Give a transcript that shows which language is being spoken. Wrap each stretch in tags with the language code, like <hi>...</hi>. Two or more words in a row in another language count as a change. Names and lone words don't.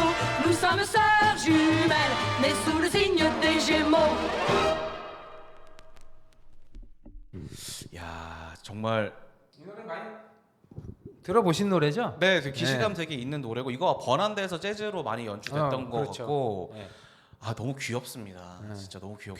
<fr>Nous sommes sœurs jumelles, nées sous le signe des Gémeaux.</fr> <ko>야, 정말 이 노래 많이 들어보신 노래죠? 네, 되게 기시감 되게 있는 노래고 이거 번안대에서 재즈로 많이 연주됐던 것 그렇죠. 같고 네. 아 너무 귀엽습니다. 진짜 너무 귀엽고</ko>